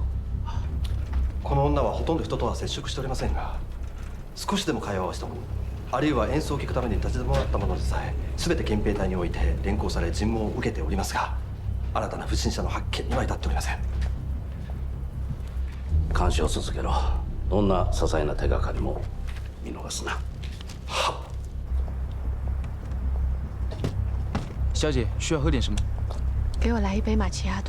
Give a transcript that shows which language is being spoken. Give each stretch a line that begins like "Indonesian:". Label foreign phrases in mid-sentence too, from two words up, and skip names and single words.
Japanese: この女はほとんど人とは接触しておりませんが、少しでも会話をしたもの、あるいは演奏を聴くために立ち止まったものでさえ全て憲兵隊において連行され尋問を受けておりますが、新たな不審者の発見には至っておりません。監視を続けろ。どんな些細な手がかりも見逃すな。は。
Chinese: 小姐需要喝点什么？给我来一杯玛奇亚朵。